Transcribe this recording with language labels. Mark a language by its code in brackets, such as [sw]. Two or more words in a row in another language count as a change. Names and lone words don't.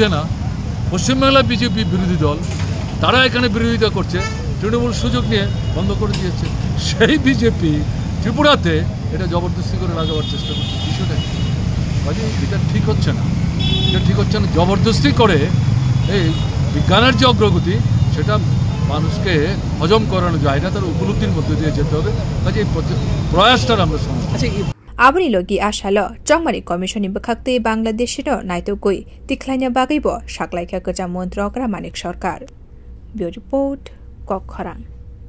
[bn] না পশ্চিমবাংলায় বিজেপি বিরোধী দল তারা এখানে বিরোধিতা করছে তৃণমূল সুযোগ নিয়ে বন্ধ করে দিয়েছে সেই বিজেপি ত্রিপুরাতে এটা জবরদস্তি করে লাগাবার চেষ্টা করছে বিষয়টা কাজে এটা ঠিক হচ্ছে না জবরদস্তি করে এই বিজ্ঞানের যে অগ্রগতি সেটা মানুষকে হজম করানো যায় না তার উপলব্ধির মধ্যে দিয়ে যেতে হবে কাজে এই প্রয়াসটার আমরা সমর্থন [trp] Abani logi ashalo chongmari commissioni bakhakte Bangladeshino naitokoi tikhlaina bagaibo shaklaikha gajam montrokra manik sarkar. [en] Bureau report Kokhoran.